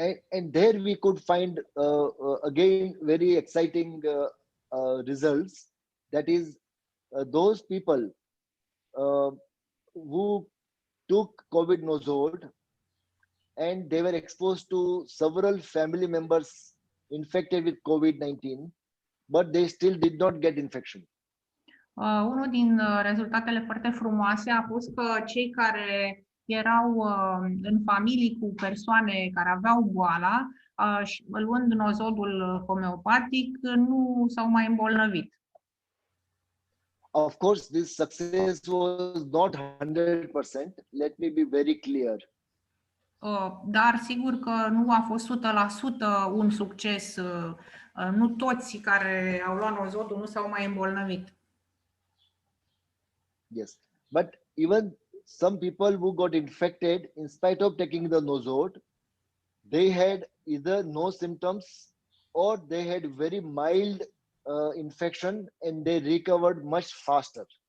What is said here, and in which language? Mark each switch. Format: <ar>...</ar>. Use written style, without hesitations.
<en>And there we could find again very exciting results. That is, those people who took COVID nosod and they were exposed to several family members infected with COVID-19, but they still did not get infection.</en> <ro>Unul din rezultatele foarte frumoase a fost că cei care erau în familii cu persoane care aveau boala, luând nosodul homeopatic, nu s-au mai îmbolnăvit.</ro> <en>Of course, this success was not 100%. Let me be very clear.</en> <ro>Dar sigur că nu a fost 100% un succes. Nu toți care au luat nosodul nu s-au mai îmbolnăvit.</ro> <en>Yes, but even some people who got infected in spite of taking the nosod, they had either no symptoms or they had very mild infection and they recovered much faster.</en>